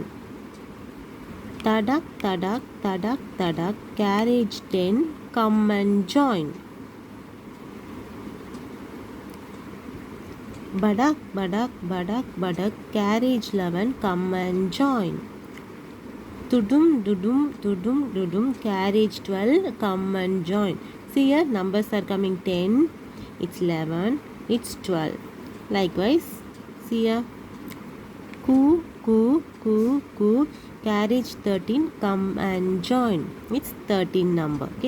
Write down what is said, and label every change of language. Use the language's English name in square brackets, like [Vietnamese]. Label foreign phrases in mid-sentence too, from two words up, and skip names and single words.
[English] Tadak, tadak, tadak, tadak, carriage 10, come and join. Badak, badak, badak, badak, carriage 11, come and join. Tudum, dudum, tudum, dudum, carriage 12, come and join. See here, numbers are coming 10, it's 11, it's 12. Likewise, see here, coo, coo, coo, coo, carriage 13, come and join. It's 13 number. Okay.